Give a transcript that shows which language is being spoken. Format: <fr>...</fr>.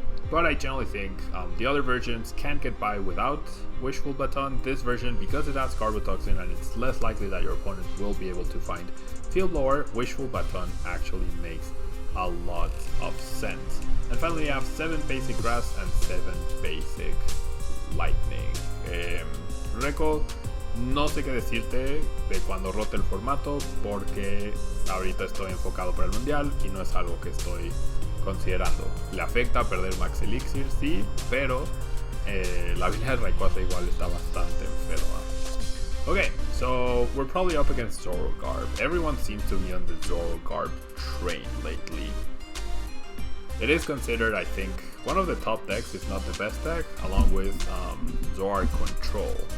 <en>But I generally think the other versions can get by without Wishful Baton. This version, because it has Garbo Toxin and it's less likely that your opponent will be able to find Field Blower, Wishful Baton actually makes a lot of sense. And finally, we have 7 basic Grass and 7 basic Lightning.</en> <es>Reco, no sé qué decirte de cuando rote el formato porque ahorita estoy enfocado para el mundial y no es algo que estoy considerando. Le afecta perder Max Elixir, sí, pero la habilidad de Rayquaza igual está bastante enferma.</es> <en>Okay, so we're probably up against Zorogarb. Everyone seems to be on the Zorogarb train lately. It is considered, I think, one of the top decks, if not the best deck, along with Zoroark Control.</en>